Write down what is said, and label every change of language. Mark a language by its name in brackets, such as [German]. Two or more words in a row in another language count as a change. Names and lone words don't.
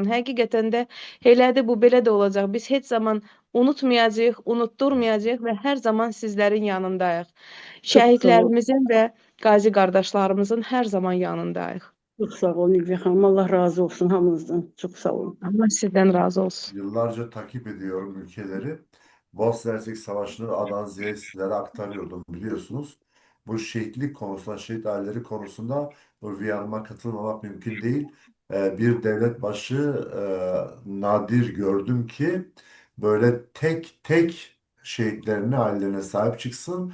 [Azerbaijani] Həqiqətən də elədir, bu belə də olacaq. Biz heç zaman unutmayacağıq, unutturmayacağıq və hər zaman sizlərin yanındayıq. Şəhidlərimizin və qazi qardaşlarımızın hər zaman yanındayıq. Çox sağ olun Ülviyə xanım. Allah razı olsun hamınızdan. Çox sağ olun. Allah sizdən razı olsun. [Turkish] Yıllarca takip ediyorum ülkeleri. Bosna Hersek Savaşı'nı A'dan Z'ye sizlere aktarıyordum biliyorsunuz. Bu şehitlik konusunda, şehit aileleri konusunda Ülviye Hanım'a katılmamak mümkün değil. Bir devlet başı nadir gördüm ki böyle tek tek şehitlerine, ailelerine sahip çıksın.